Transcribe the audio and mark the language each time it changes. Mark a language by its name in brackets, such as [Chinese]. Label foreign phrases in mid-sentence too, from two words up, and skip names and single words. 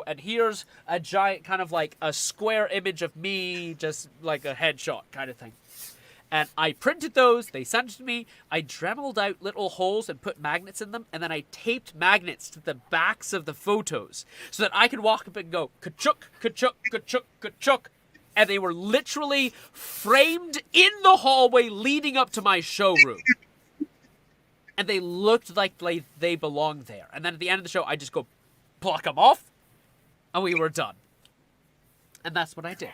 [English] And here's a giant kind of like a square image of me, just like a headshot kind of thing. And I printed those, they sent it to me, I dremeled out little holes and put magnets in them, and then I taped magnets to the backs of the photos so that I could walk up and go, ka-chuk, ka-chuk, ka-chuk, ka-chuk. And they were literally framed in the hallway leading up to my showroom. And they looked like they belonged there. And then at the end of the show, I just go, pluck them off, and we were done. And that's what I did.